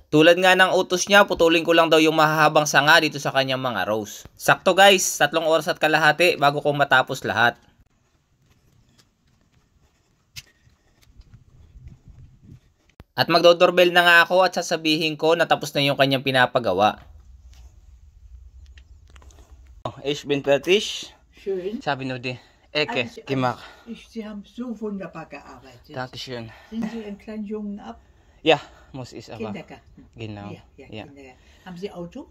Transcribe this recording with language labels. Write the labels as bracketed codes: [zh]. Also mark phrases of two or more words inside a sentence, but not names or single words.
[tl] Tulad nga ng utos niya, putulin ko lang daw yung mahahabang sanga dito sa kanyang mga rose. Sakto guys, 3 oras at kalahati bago ko matapos lahat. At magdodoorbell na nga ako at sasabihin ko na tapos na yung kanyang pinapagawa. [de] Ich bin fertig. Schön. Sabi nur die Ecke gemacht. Sie haben so wunderbar gearbeitet. Dankeschön. Sind Sie einen kleinen Jungen ab? Ja, muss ich aber. Kindergarten. Genau. Ja, Ja. Kindergarten. Haben Sie Auto?